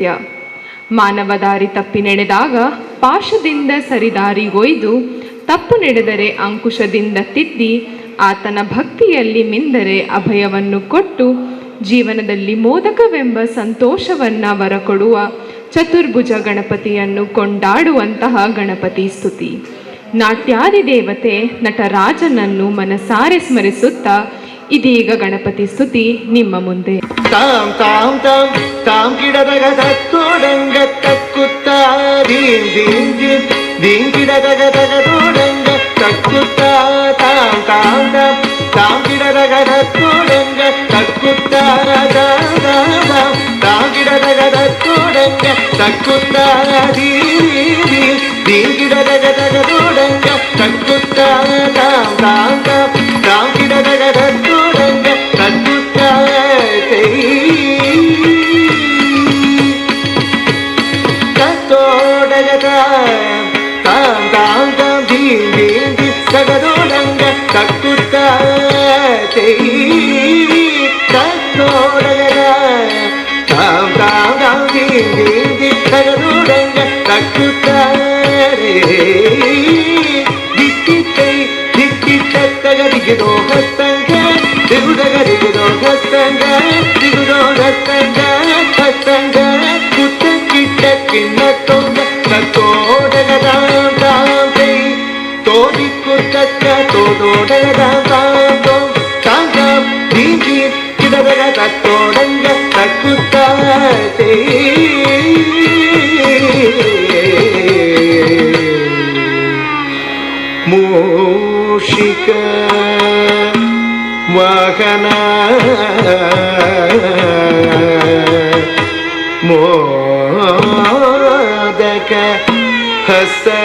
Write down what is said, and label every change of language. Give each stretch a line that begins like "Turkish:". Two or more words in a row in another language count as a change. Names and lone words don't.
Kannada: ಮಾನವ ದಾರಿ ತಪ್ಪಿ ನಡೆದಾಗ ಪಾಶದಿಂದ ಸರಿದಾರಿಗೊಯ್ದು ತಪ್ಪು ನಡೆದರೆ ಅಂಕುಶದಿಂದ ತಿದ್ದಿ ಆತನ ಭಕ್ತಿಯಲ್ಲಿ ಮಿಂದರೆ ಅಭಯವನ್ನು ಕೊಟ್ಟು ಜೀವನದಲ್ಲಿ ಮೋದಕವೆಂಬ ಸಂತೋಷವನ್ನು ಬರಕೊಡುವ ಚತುರ್ಭುಜ ಗಣಪತಿಯನ್ನು ಕೊಂಡಾಡುವಂತಹ ಗಣಪತಿ ಸ್ತುತಿ. ನಾಟ್ಯಾದಿ ದೇವತೆ ನಟರಾಜನನ್ನು ಮನಸಾರೆ ಸ್ಮರಿಸುತ್ತಾ ಇದೀಗ ಗಣಪತಿ ಸ್ತುತಿ ನಿಮ್ಮ ಮುಂದೆ. ತಾಂ ತಾಂ ತಾಂ ತಾಂ ಗಿಡದಗ ತೋಡಂಗ ತಕ್ಕುತ್ತ ದೀಂ ದೀಂ ದೀಂ ದೀಂ ಗಿಡದಗ ತೋಡಂಗ ತಕ್ಕುತ್ತ ತಾಂ ತಾಂ ತಾಂ ತಾಂ ಗಿಡದಗ ತೋಡಂಗ ತಕ್ಕುತ್ತ ತಾಂ ತಾಂ ಗಿಡದಗ ತೋಡಂಗ ತಕ್ಕುತ್ತ ದೀಂ ದೀಂ ದೀಂ ಗಿಡದಗ ತೋಡಂಗ ತಕ್ಕುತ್ತ ತಾಂ ತಾಂ ತಾಂ ತಾಂ ಗಿಡದಗ ತೋಡಂಗ ತಕ್ಕುತ್ತ ತಾಂ ತಾಂ ತಾಂ ದೀಂ ದೀಂ ದೀಂ ತಗದೋಡಂಗ ತಕ್ಕುತ್ತ ತತ್ತೋಡಗದ ತಾಂ ತಾಂ ತಾಂ ದೀಂ ದೀಂ ದೀಂ ತಗದೋಡಂಗ ತಕ್ಕುತ್ತ ದಿಕ್ಕಿತ್ತೈ ದಿಕ್ಕಿತ್ತ ತಗದಿಗಿದೋ ಹಸ್ತಂಗ ದಿಗುದಗ ದಿಗುದೋ ಹಸ್ತಂಗ ದಿಗುದೋ ಹಸ್ತಂಗ ಹಸ್ತಂಗ ಕುತ್ತ ಕಿಟ್ಟ ಕಿನ್ನ ತೊಂಗ ತೋಡಗದಾಂ ತಾಂ ತೈ ತೋದಿಕ್ಕು ತಕ್ಕ ತೋಡೋಡಗದಾಂ ತಾಂ ತೋಂ ತಾಂ ತಾಂ ದೀಂ ದೀಂ ಗಿಡದಗ ತತ್ತೋಡಂಗ ತಕ್ಕುತ್ತ ತೈ
Sanskrit: ಮೂಷಿಕ ವಾಹನ ಮೋದಕ ಹಸ್ತ